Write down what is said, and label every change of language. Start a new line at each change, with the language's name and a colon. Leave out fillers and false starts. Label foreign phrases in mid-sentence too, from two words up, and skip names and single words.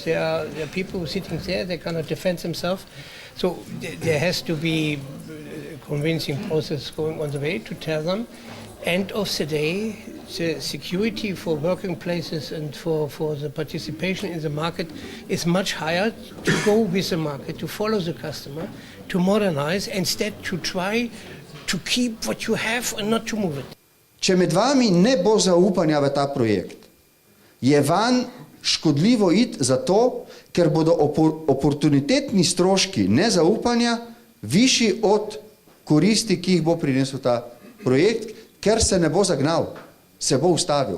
English: There are people sitting there, they cannot defend themselves. So there has to be a convincing process going on the way to tell them, end of the day, the security for working places and for the participation in the market is much higher to go with the market, to follow the customer, to modernize, instead to try to keep what you have and not to move it.
Slovenian: Če med vami ne bo zaupanja v ta projekt, je van škodljivo iti zato, ker bodo oportunitetni stroški nezaupanja višji od koristi, ki jih bo prinesel ta projekt, ker se ne bo zagnal, se bo ustavil.